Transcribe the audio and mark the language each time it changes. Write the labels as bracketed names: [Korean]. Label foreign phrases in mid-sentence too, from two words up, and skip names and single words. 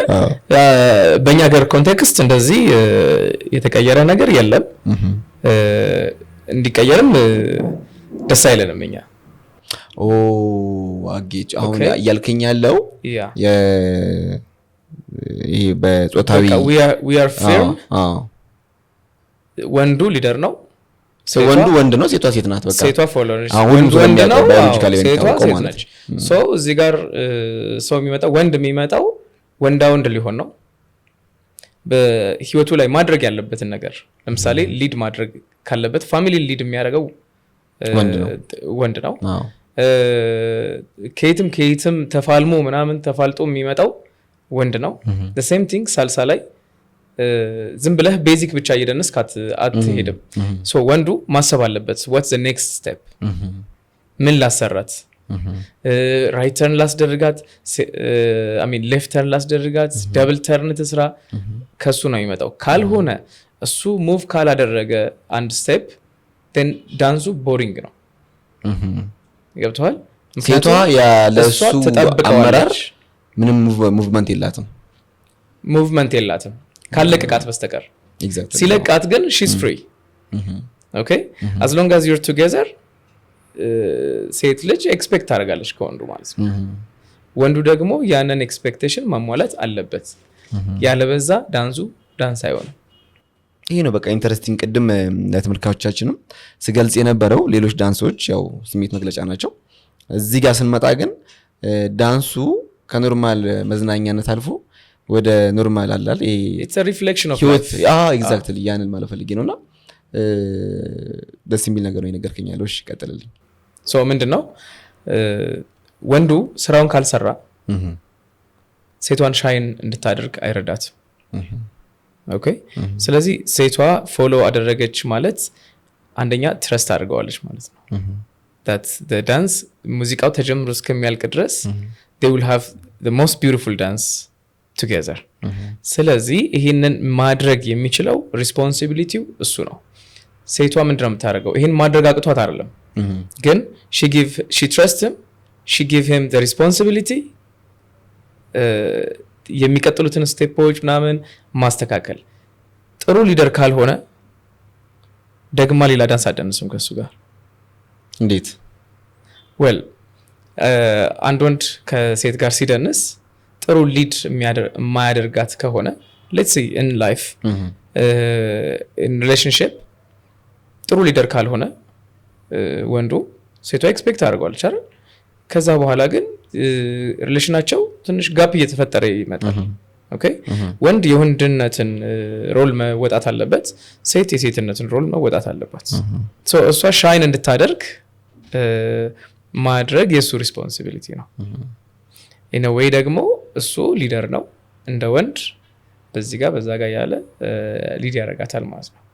[Amharic] በእኛ ሀገር ኮንቴክስት እንደዚህ የተቀየረ ነገር የለም። እንዲቀየርም ደስ አይለንም እኛ። አጌጭ አሁን እያልከኝ ያለው ይሄ በጾታዊ [English] we are firm [Amharic] ወንዱ ሊደር ነው፣ ወንዱ ወንድ ነው፣ ሴቷ ሴት ናት። በቃ ሴቷ ፎሎወር ነች። ወንዱ ወንድ ነው፣ ባዮሎጂካሊ ሴቷ ሴት ነች። ሶ እዚህ ጋር ሰው የሚመጣው ወንድ የሚመጣው ወንዳ ወንድ ሊሆን ነው። በህይወቱ ላይ ማድረግ ያለበትን ነገር ለምሳሌ ሊድ ማድረግ ካለበት ፋሚሊ ሊድ የሚያደርገው ወንድ ነው። ከየትም ተፋልሞ ምናምን ተፋልጦ የሚመጣው ወንድ ነው። [English] the same thing [Amharic] ሳልሳ ላይ ዝም ብለህ ቤዚክ ብቻ እየደነስክ አትሄድም። ሶ ወንዱ ማሰብ አለበት [English] what's the next step [Amharic] ምን ላሰራት፣ [English] right turn [Amharic] ላስደርጋት፣ [English] left turn [Amharic] ላስደርጋት፣ [English] double turn [Amharic] ትስራ። ከሱ ነው የሚመጣው። ካልሆነ እሱ ሙቭ ካላደረገ አንድ ስቴፕ then ዳንሱ ቦሪንግ ነው። ገብተዋል? ሴቷ ያለሱ አመራር ምንም ሙቭመንት ሙቭመንት የላትም ካለቀቃት በስተቀር። ሲለቃት ግን [English] she's free. okay as long as you're together [Amharic] ሴት ልጅ ኤክስፔክት ታደርጋለች ከወንዱ ማለት ነው። ወንዱ ደግሞ ያንን ኤክስፔክቴሽን ማሟላት አለበት። ያለበዛ ዳንስ አይሆንም። ይሄ ነው በቃ ኢንተረስቲንግ። ቅድም ለተመልካቾቻችንም ስገልጽ የነበረው ሌሎች ዳንሶች ያው ስሜት መግለጫ ናቸው። እዚህ ጋር ስንመጣ ግን ዳንሱ ከኖርማል መዝናኛነት አልፎ ወደ ኖርማል አላል [English] it's a reflection of life [Amharic] exactly ያንን ማለት ፈልጌ ነውና ደስ የሚል ነገር ነው የነገርከኝ ያለው። እሺ ቀጥልልኝ። ሶ ምንድነው ወንዱ ስራውን ካልሰራ ሴቷን ሻይን እንድታደርግ አይረዳትም። ኦኬ ስለዚህ ሴቷ ፎሎ አደረገች ማለት አንደኛ ትረስት አድርገዋለች ማለት ነው። [English] that the dance [Amharic] ሙዚቃው ተጀምሮ እስከሚያልቅ ድረስ [English] they will have the most beautiful dance together. [Amharic] ስለዚህ ይሄንን ማድረግ የሚችለው ሪስፖንሲቢሊቲው እሱ ነው። ሴቷ ምንድነው የምታደርገው? ይሄን ማድረግ አቅቷት አይደለም፣ ግን [English] she trusts him, she give him the responsibility [Amharic] የሚቀጥሉትን ስቴፖች ምናምን ማስተካከል። ጥሩ ሊደር ካልሆነ ደግማ ሌላ ዳንስ አደንስም ከሱ ጋር። እንዴት? well አንድ ወንድ ከሴት ጋር ሲደንስ ጥሩ ሊድ የማያደርጋት ከሆነ [English] let's see in life in relationship [Amharic] ጥሩ ሊደር ካልሆነ ወንዱ ሴቷ ኤክስፔክት አድርጓለች አይደል? ከዛ በኋላ ግን ሪሌሽናቸው ትንሽ ጋፕ እየተፈጠረ ይመጣል። ኦኬ ወንድ የወንድነትን ሮል መወጣት አለበት፣ ሴት የሴትነትን ሮል መወጣት አለባት። ሶ እሷ ሻይን እንድታደርግ ማድረግ የሱ ሪስፖንሲቢሊቲ ነው። [English] in a way [Amharic] ደግሞ እሱ ሊደር ነው እንደ ወንድ በዚህ ጋር በዛ ጋር ያለ ሊድ ያደርጋታል ማለት ነው።